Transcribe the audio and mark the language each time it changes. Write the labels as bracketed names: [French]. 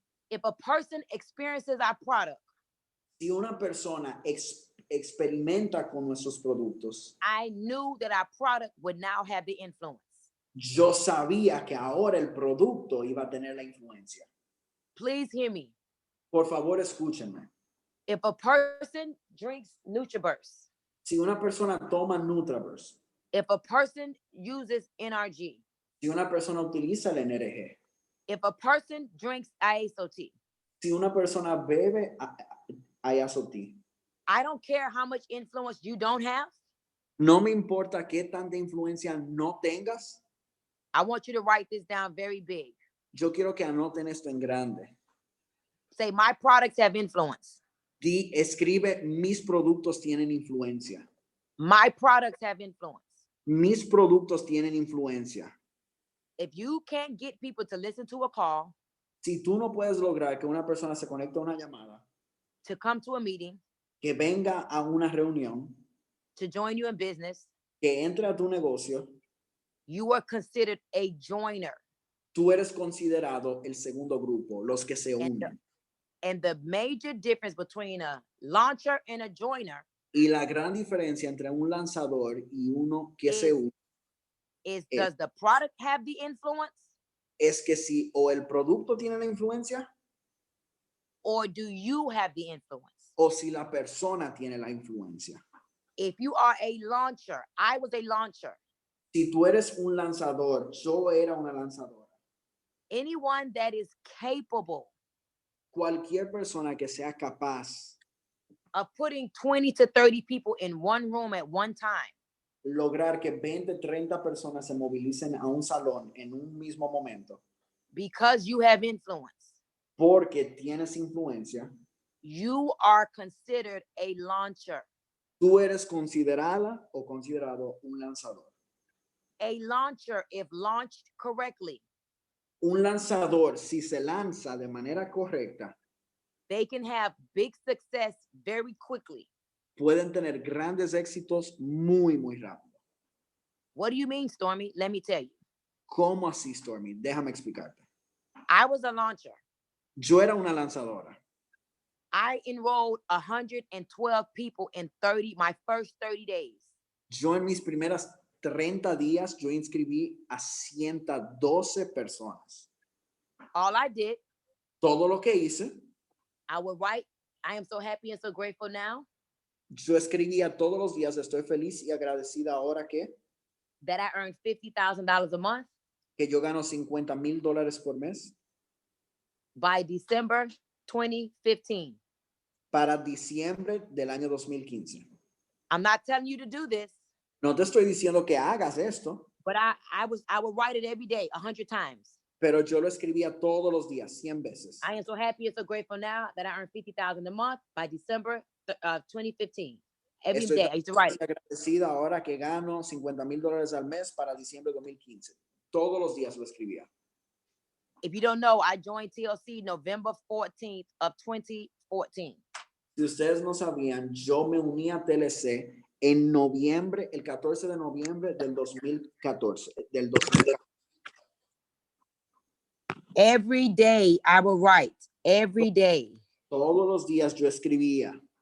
[English] if a person experiences our product, [Spanish] si una persona experimenta con nuestros productos, [English] I knew that our product would now have the influence. [Spanish] yo sabía que ahora el producto iba a tener la influencia. [English] Please hear me. [Spanish] Por favor, escúchenme. [English] If a person drinks NutriBurst, [Spanish] Si una persona toma Nutraverse, [English] if a person uses NRG, [Spanish] si una persona utiliza el NRG, [English] if a person drinks ISOT, [Spanish] si una persona bebe ISOT, [English] I don't care how much influence you don't have. [Spanish] no me importa qué tanta influencia no tengas, [English] I want you to write this down very big. [Spanish] yo quiero que anoten esto en grande. [English] Say, my products have influence. [Spanish] Escribe, mis productos tienen influencia. [English] My products have influence. [Spanish] Mis productos tienen influencia. [English] If you can't get people to listen to a call, [Spanish] Si tú no puedes lograr que una persona se conecte a una llamada, [English] to come to a meeting, [Spanish] que venga a una reunión, [English] to join you in business, [Spanish] que entre a tu negocio, [English] you are considered a joiner. [Spanish] tú eres considerado el segundo grupo, los que se unen. [English] And the major difference between a launcher and a joiner [Spanish] Y la gran diferencia entre un lanzador y uno que se une [English] is, does the product have the influence, [Spanish] es que si o el producto tiene la influencia [English] or do you have the influence? [Spanish] o si la persona tiene la influencia. [English] If you are a launcher, I was a launcher. [Spanish] Si tú eres un lanzador, yo era una lanzadora. [English] Anyone that is capable [Spanish] Cualquier persona que sea capaz [English] of putting 20 to 30 people in one room at one time, [Spanish] lograr que 20, 30 personas se movilicen a un salón en un mismo momento, [English] because you have influence, [Spanish] porque tienes influencia, [English] you are considered a launcher. [Spanish] tú eres considerada o considerado un lanzador. [English] A launcher, if launched correctly, [Spanish] Un lanzador, si se lanza de manera correcta, [English] they can have big success very quickly. [Spanish] pueden tener grandes éxitos muy, muy rápido. [English] What do you mean, Stormy? Let me tell you. [Spanish] ¿Cómo así, Stormy? Déjame explicarte. [English] I was a launcher. [Spanish] Yo era una lanzadora. [English] I enrolled 112 people in my first 30 days. [Spanish] Yo en mis primeras 30 días, yo inscribí a 112 personas. [English] All I did, [Spanish] Todo lo que hice, [English] I would write, I am so happy and so grateful now [Spanish] yo escribía todos los días, estoy feliz y agradecida ahora [English] that I earned $50,000 a month. [Spanish] Que yo gano $50,000 por mes. [English] By December 2015. [Spanish] Para diciembre del año 2015. [English] I'm not telling you to do this. [Spanish] No te estoy diciendo que hagas esto. [English] But I would write it every day 100 times. [Spanish] Pero yo lo escribía todos los días, 100 veces. [English] I am so happy and so grateful now that I earned $50,000 a month by December 2015. Every day I used to write it. [Spanish] Agradecida ahora que gano $50,000 al mes para diciembre de 2015. Todos los días lo escribía. [English] If you don't know, I joined TLC November 14th of 2014. [Spanish] Si ustedes no sabían, yo me uní a TLC en noviembre, el 14 de noviembre del 2014. [English] Every day I would write. Every day. [Spanish] Todos los días yo escribía.